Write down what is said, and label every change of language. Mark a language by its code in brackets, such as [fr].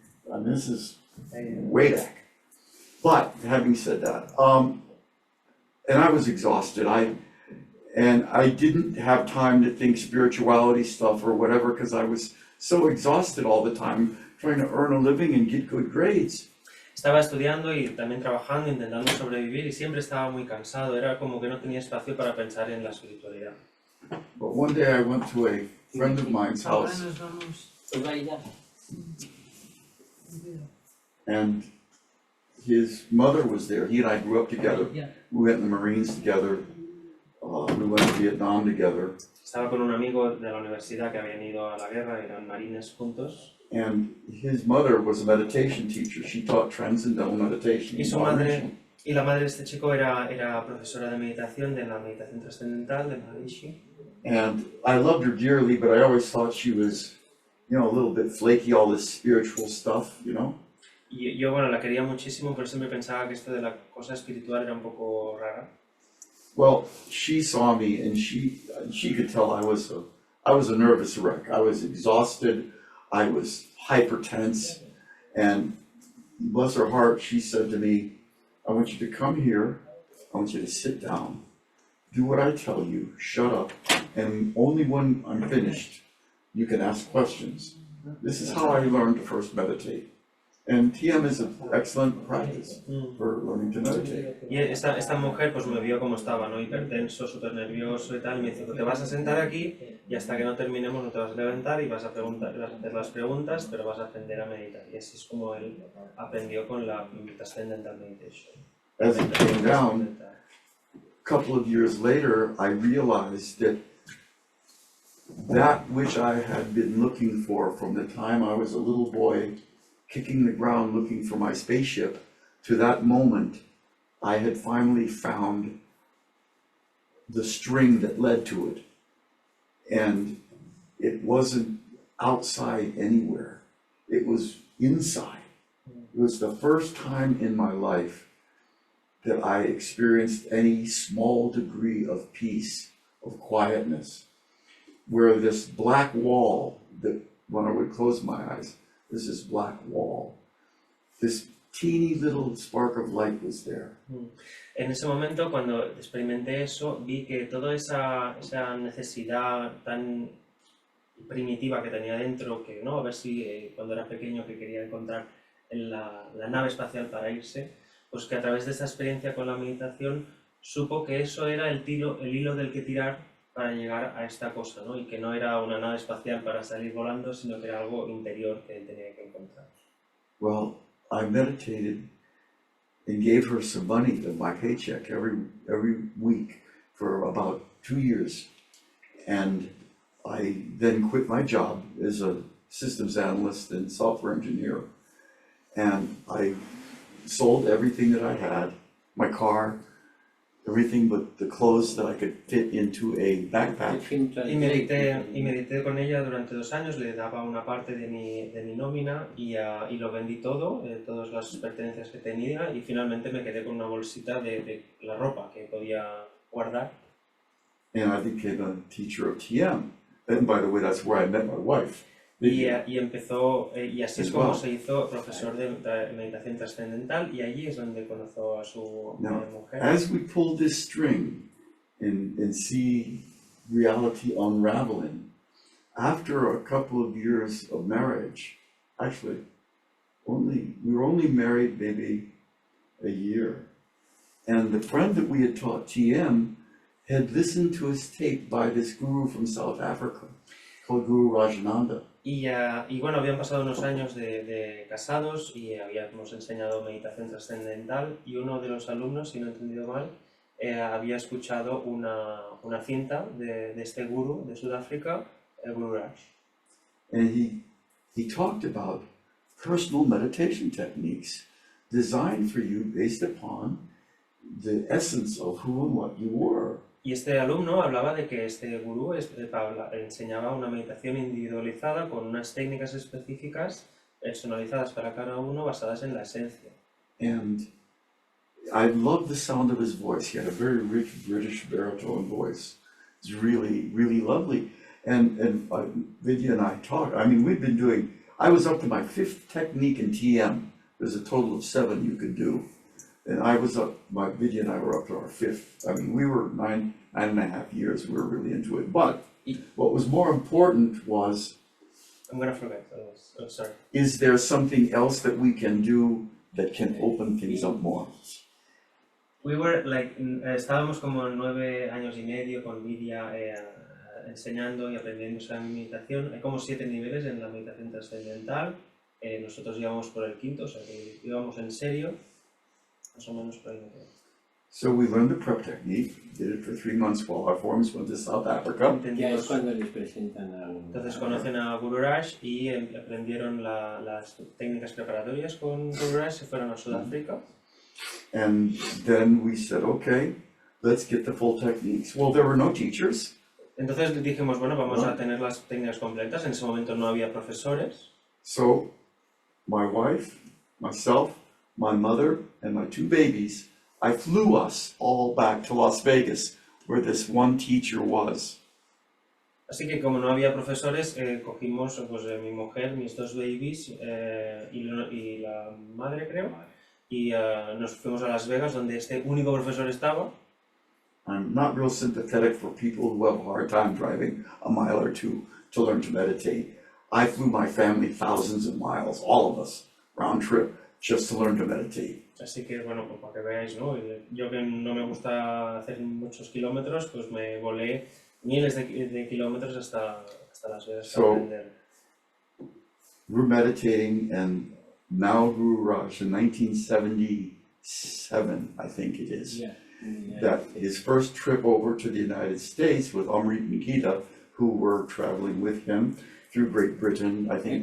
[en] And this is way back. But having said that, and I was exhausted, and I didn't have time to think spirituality stuff or whatever, because I was so exhausted all the time trying to earn a living and get good grades. [es] Estaba estudiando y también trabajando, intentando sobrevivir, y siempre estaba muy cansado, era como que no tenía espacio para pensar en la espiritualidad. [en] But one day I went to a friend of mine's house, and his mother was there. He and I grew up together. We went in the Marines together. We went to Vietnam together. [es] Estaba con un amigo de la universidad que habían ido a la guerra, eran marines juntos. [en] And his mother was a meditation teacher. She taught transcendental meditation. [es] Y su madre, y la madre de este chico era profesora de meditación, de la meditación trascendental, de Maharishi. [en] And I loved her dearly, but I always thought she was, you know, a little bit flaky, all this spiritual stuff, you know? [es] Y yo, bueno, la quería muchísimo, pero siempre pensaba que esto de la cosa espiritual era un poco rara. [en] Well, she saw me and she could tell I was a nervous wreck. I was exhausted. I was hypertense, and bless her heart, she said to me, I want you to come here, I want you to sit down, do what I tell you, shut up, and only when I'm finished, you can ask questions. This is how I learned to first meditate. And TM is an excellent practice for learning to meditate. [es] Y esta mujer pues me vio como estaba, ¿no? Hipertenso, súper nervioso y tal, y me dice, te vas a sentar aquí y hasta que no terminemos no te vas a levantar y vas a preguntar, vas a hacer las preguntas, pero vas a aprender a meditar. Y así es como él aprendió con la Transcendental Meditation. [en] As it came down, a couple of years later, I realized that which I had been looking for from the time I was a little boy kicking the ground looking for my spaceship, to that moment, I had finally found the string that led to it. And it wasn't outside anywhere. It was inside. It was the first time in my life that I experienced any small degree of peace, of quietness, where this black wall, that when I would close my eyes, there's this black wall, this teeny little spark of light was there. [es] En ese momento, cuando experimenté eso, vi que toda esa necesidad tan primitiva que tenía dentro, que no, a ver si cuando era pequeño que quería encontrar en la nave espacial para irse, pues que a través de esa experiencia con la meditación supo que eso era el hilo del que tirar para llegar a esta cosa, ¿no? Y que no era una nave espacial para salir volando, sino que era algo interior que él tenía que encontrar. [en] Well, I meditated and gave her some money of my paycheck every week for about 2 years. And I then quit my job as a systems analyst and software engineer. And I sold everything that I had, my car, everything but the clothes that I could fit into a backpack. [es] Y medité con ella durante 2 años, le daba una parte de mi nómina y lo vendí todo, todas las pertenencias que tenía, y finalmente me quedé con una bolsita de la ropa que podía guardar. [en] And I became a teacher of TM. And by the way, that's where I met my wife. [es] Y empezó, y así es como se hizo profesor de meditación trascendental, y allí es donde conoció a su mujer. [en] As we pull this string and see reality unraveling, after a couple of years of marriage, actually, we were only married maybe a year, and the friend that we had taught TM had listened to his tape by this guru from South Africa called Guru Rajananda. [es] Y bueno, habían pasado unos años de casados y habíamos enseñado meditación trascendental, y uno de los alumnos, si no he entendido mal, había escuchado una cinta de este gurú de Sudáfrica, el Guru Raj. [en] And he talked about personal meditation techniques designed for you based upon the essence of who and what you were. [es] Y este alumno hablaba de que este gurú enseñaba una meditación individualizada con unas técnicas específicas personalizadas para cada uno, basadas en la esencia. [en] And I loved the sound of his voice. He had a very rich British baritone voice. It's really, really lovely. And Vidya and I talked. I mean, I was up to my 5th technique in TM. There's a total of 7 you could do. And Vidya and I were up to our 5th. I mean, we were 9.5 years, we were really into it. But what was more important was, I'm gonna forget, oh, sorry. Is there something else that we can do that can open things up more? We were like, [es] estábamos como 9 años y medio con Vidya enseñando y aprendiendo esa meditación. Hay como 7 niveles en la meditación trascendental. Nosotros íbamos por el 5º, o sea que íbamos en serio. Más o menos por ahí. [en] So we learned the prep technique, did it for 3 months while our forms went to South Africa. [es] Ya es cuando les presentan a Entonces conocen a Guru Raj y aprendieron las técnicas preparatorias con Guru Raj, se fueron a Sudáfrica. [en] And then we said, okay, let's get the full techniques. Well, there were no teachers. [es] Entonces dijimos, bueno, vamos a tener las técnicas completas. En ese momento no había profesores. [en] So my wife, myself, my mother, and my 2 babies, I flew us all back to Las Vegas, where this one teacher was. [es] Así que como no había profesores, cogimos pues, mi mujer, mis 2 babies y la madre, creo, y nos fuimos a Las Vegas, donde este único profesor estaba. [en] I'm not real sympathetic for people who have a hard time driving a mile or 2 to learn to meditate. I flew my family thousands of miles, all of us, round trip, just to learn to meditate. [es] Así que, bueno, pues para que veáis, ¿no? Yo que no me gusta hacer muchos kilómetros, pues me volé miles de kilómetros hasta Las Vegas para aprender. [en] We're meditating, and now Guru Raj, in 1977, I think it is, that his first trip over to the United States with Amrit and Gita, who were traveling with him, through Great Britain, I think.